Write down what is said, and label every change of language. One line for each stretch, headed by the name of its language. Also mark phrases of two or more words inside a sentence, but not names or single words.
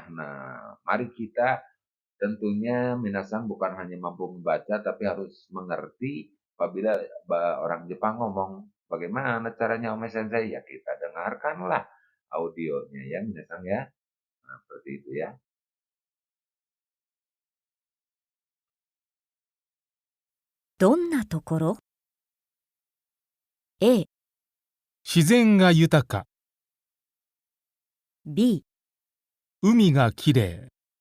Indonesian: Nah, mari kita tentunya minasang bukan hanya mampu membaca tapi harus mengerti apabila orang Jepang ngomong, bagaimana caranya Ome Sensei? Ya kita dengarkanlah audionya ya minasang ya. Nah, seperti itu ya.
Japanese: どんなところ ?A、自然が豊か、 B、海がきれい、